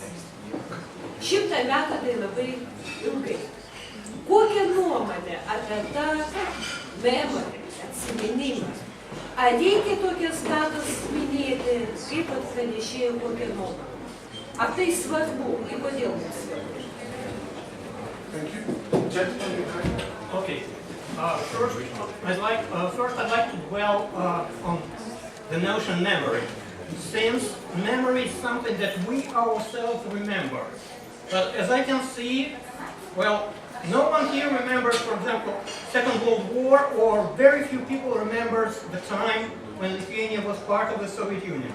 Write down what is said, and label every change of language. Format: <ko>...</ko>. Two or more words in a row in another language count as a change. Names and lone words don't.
<lt>100 metų tai labai ilgai. Kokią nuomonę apie tą memorį, atsiminimą? Ar reikia tokias datas minėti, kaip pranešėjo kokią nuomonę? Ar tai svarbu ir kodėl tai svarbu?</lt> <en>Thank you. Gentleman behind. Okay. First, I'd like to dwell on the notion memory, since memory is something that we ourselves remember. But as I can see, well, no one here remembers, for example, Second World War, or very few people remembers the time when Lithuania was part of the Soviet Union.</en>